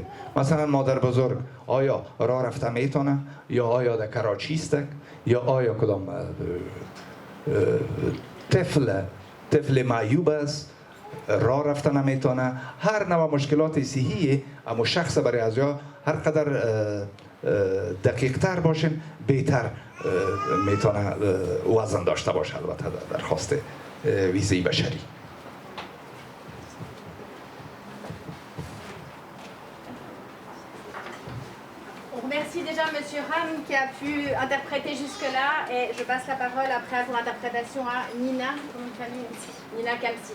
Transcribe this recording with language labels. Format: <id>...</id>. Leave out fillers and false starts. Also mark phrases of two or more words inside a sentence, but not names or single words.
<fa>مثلا مادر بزرگ آیا راه رفته میتونه، یا آیا در کراچی است، یا آیا کدام طفل معیوب است راه رفته نمیتونه. هر نوع مشکلات صحیه اما شخص برای از یا هر قدر دقیق تر باشین بهتر میتونه وزن داشته باشه البته درخواست ویزه بشری.</fa> <fr>On remercie déjà Monsieur Ham qui a pu interpréter jusque-là et je passe la parole après pour l'interprétation à Nina, comment tu as mis ici, Nina Kamsi.</fr>